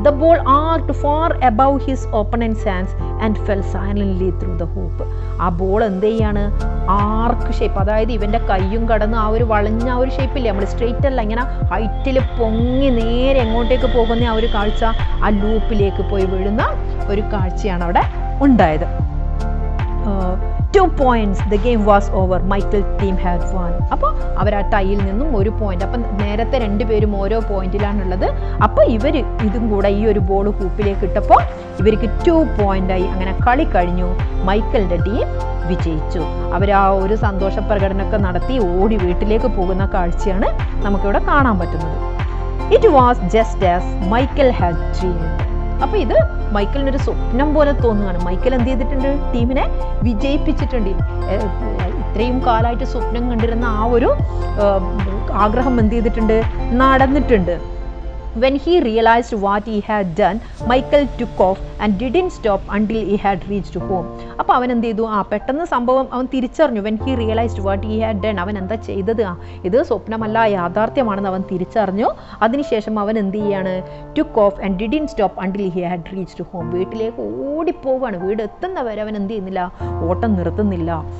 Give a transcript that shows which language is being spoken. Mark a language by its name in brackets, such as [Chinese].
[English] The ball arced far above his opponent's hands and fell silently through the hoop. [Malayalam] ആ ball എന്ത് ചെയ്യാണ്, ആർക്ക് shape, അതായത് ഇവൻ്റെ കയ്യും കടന്ന് ആ ഒരു വളഞ്ഞ ആ ഒരു ഷേപ്പില്ലേ, നമ്മൾ സ്ട്രെയിറ്റ് അല്ല, ഇങ്ങനെ ഹൈറ്റിൽ പൊങ്ങി നേരെ എങ്ങോട്ടേക്ക് പോകുന്ന ആ ഒരു കാഴ്ച, ആ ലൂപ്പിലേക്ക് പോയി വീഴുന്ന ഒരു കാഴ്ചയാണ് അവിടെ ഉണ്ടായത്. [English] 2 points, the game was over, Michael team had one. [Malayalam] അപ്പോൾ അവർ ആ ടൈയിൽ നിന്നും 1 പോയിന്റ്. അപ്പം നേരത്തെ 2 പേരും ഓരോ പോയിന്റിലാണുള്ളത്. അപ്പോൾ ഇവർ ഇതും കൂടെ ഈ ഒരു ബോൾ ഹൂപ്പിലേക്ക് ഇട്ടപ്പോൾ ഇവർക്ക് 2 പോയിന്റായി. അങ്ങനെ കളി കഴിഞ്ഞു, മൈക്കിളിൻ്റെ ടീം വിജയിച്ചു. അവർ ആ ഒരു സന്തോഷ പ്രകടനമൊക്കെ നടത്തി ഓടി വീട്ടിലേക്ക് പോകുന്ന കാഴ്ചയാണ് നമുക്കിവിടെ കാണാൻ പറ്റുന്നത്. [English] It was just as Michael had dreamed. [Malayalam] അപ്പോൾ ഇത് മൈക്കിളിനൊരു സ്വപ്നം പോലെ തോന്നുകയാണ്. മൈക്കിൾ എന്ത് ചെയ്തിട്ടുണ്ട്, ടീമിനെ വിജയിപ്പിച്ചിട്ടുണ്ട്. ഇത്രയും കാലമായിട്ട് സ്വപ്നം കണ്ടിരുന്ന ആ ഒരു ആഗ്രഹം എന്ത് ചെയ്തിട്ടുണ്ട്, നടന്നിട്ടുണ്ട്. [English] When he realized what he had done, Michael took off and didn't stop until he had reached home. [Malayalam] അപ്പോൾ അവൻ എന്ത് ചെയ്തു, പെട്ടെന്ന് സംഭവം അവൻ തിരിച്ചറിഞ്ഞു. [English] When he realized what he had done, [Malayalam] അവൻ എന്താ ചെയ്തത്, ഇത് സ്വപ്നമല്ല യാഥാർത്ഥ്യമാണെന്ന് അവൻ തിരിച്ചറിഞ്ഞു. അതിനുശേഷം അവൻ എന്ത് ചെയ്യാണ്, [English] took off and didn't stop until he had reached home. [Malayalam] വീട്ടിലേക്ക് ഓടിപ്പോവാണ്. വീട് എത്തുന്നവരെ അവൻ എന്ത് ചെയ്യുന്നില്ല, ഓട്ടം നിർത്തുന്നില്ല.